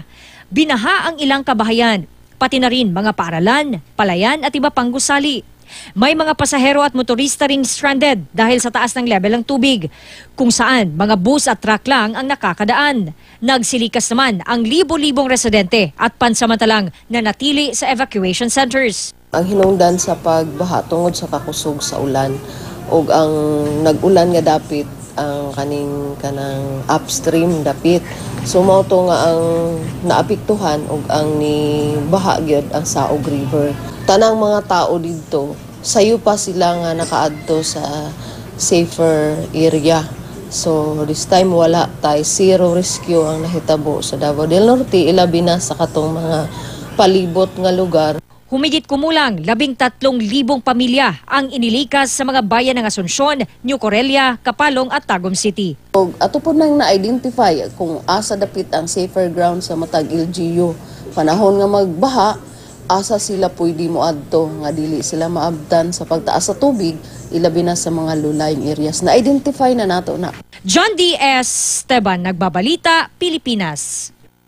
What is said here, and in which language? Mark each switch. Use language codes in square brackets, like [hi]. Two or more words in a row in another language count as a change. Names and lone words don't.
[tl] Binaha ang ilang kabahayan, pati na rin mga paaralan, palayan at iba pang gusali. May mga pasahero at motorista ring stranded dahil sa taas ng level ng tubig, kung saan mga bus at truck lang ang nakakadaan. Nagsilikas naman ang libo-libong residente at pansamantalang nanatili sa [en] evacuation centers. [ceb] Ang hinungdan sa pagbaha tungod sa kakusog sa ulan o ang nag-ulan nga dapit ang kanang upstream dapit. So mao to nga ang naapektuhan og ang ni baha gyud ang Saog River. Tanang mga tao didto sayo pa sila nga nakaadto sa [en] safer area. [ceb] So this time wala tay [en] zero rescue [ceb] ang nahitabo sa Davao del Norte, ilabi na sa katong mga palibot nga lugar. [tl] Humigit kumulang 13,000 pamilya ang inilikas sa mga bayan ng Asuncion, New Corelia, Kapalong at Tagum City. [ceb] Ato po nang na-identify kung asa dapit ang [en] safer ground [ceb] sa matag LGU. Panahon nga magbaha, asa sila pwede mo adto nga dili sila maabdan sa pagtaas sa tubig, ilabi na sa mga [en] low-lying areas. [ceb] Na-identify na nato na. [tl] John D. Esteban, Nagbabalita, Pilipinas.